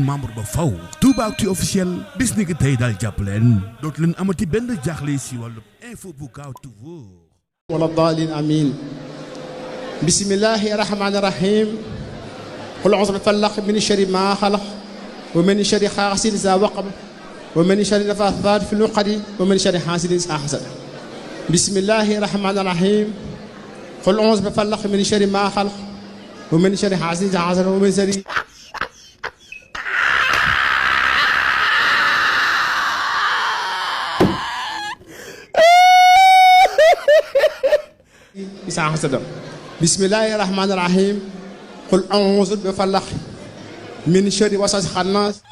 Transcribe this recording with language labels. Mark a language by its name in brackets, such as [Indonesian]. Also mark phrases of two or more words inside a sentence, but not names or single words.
[Wolof] membre ba faw Toubactu officiel bis ni ki tey daal jàpp leen dootu leen amati benn jaaxle si wàllu info bu gaaw te wóor [Arabic] ولا الضالين آمين بسم الله الرحمن الرحيم قل أعوذ بالفلق من شر ما خلق ومن شر غاسق إذا وقب ومن شر النفاثات في العقد ومن شر حاسد إذا حسد بسم الله الرحمن الرحيم قل أعوذ بالفلق من شر ما خلق ومن شر حاسد إذا حسد ومن شر إذا حسد بسم الله الرحمن الرحيم قل أعوذ بفلق من شر وسواس الخناس